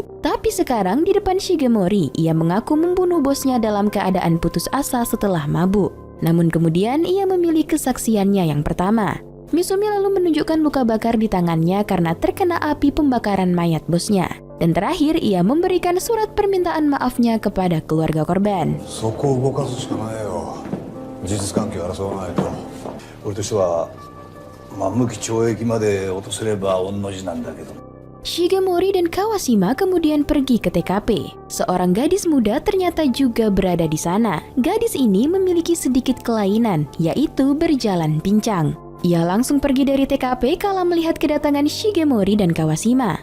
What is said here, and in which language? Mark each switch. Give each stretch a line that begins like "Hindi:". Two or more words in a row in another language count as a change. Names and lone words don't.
Indonesian: Tapi sekarang di depan Shigemori, ia mengaku membunuh bosnya dalam keadaan putus asa setelah mabuk. Namun kemudian ia memilih kesaksiannya yang pertama. Misumi lalu menunjukkan luka bakar di tangannya karena terkena api pembakaran mayat bosnya. Dan terakhir, ia memberikan surat permintaan maafnya kepada keluarga korban.
Japanese: そこを動かすしかないよ。事実関係を争わないと。俺としては、無期懲役まで落とせれば御の字なんだけど。
Indonesian: Shigemori dan Kawashima kemudian pergi ke TKP. Seorang gadis muda ternyata juga berada di sana. Gadis ini memiliki sedikit kelainan, yaitu berjalan pincang. Ia langsung pergi dari TKP kala melihat kedatangan Shigemori dan Kawashima.